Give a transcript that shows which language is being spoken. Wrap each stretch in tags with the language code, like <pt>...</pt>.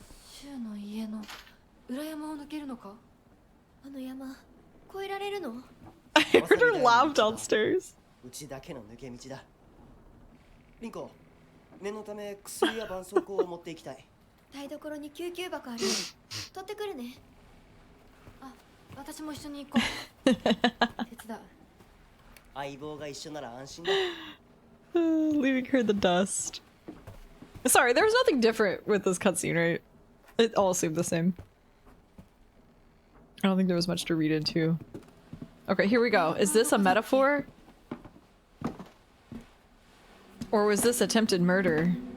<ja>シュウの家の裏山を抜けるのか。あの山越えられるの。</ja> <en>I heard her laugh downstairs.</en> <ja>うちだけの抜け道だリンコ念のため薬や絆創膏を持っていきたい台所に救急箱あるよ。取ってくるね。あ、私も一緒に行こう。手伝う。相棒が一緒なら安心だ</ja> <en>Leaving her the dust. Sorry, there was nothing different with this cutscene, right? It all seemed the same. I don't think there was much to read into. Okay, here we go. Is this a metaphor? Or was this attempted murder?</en>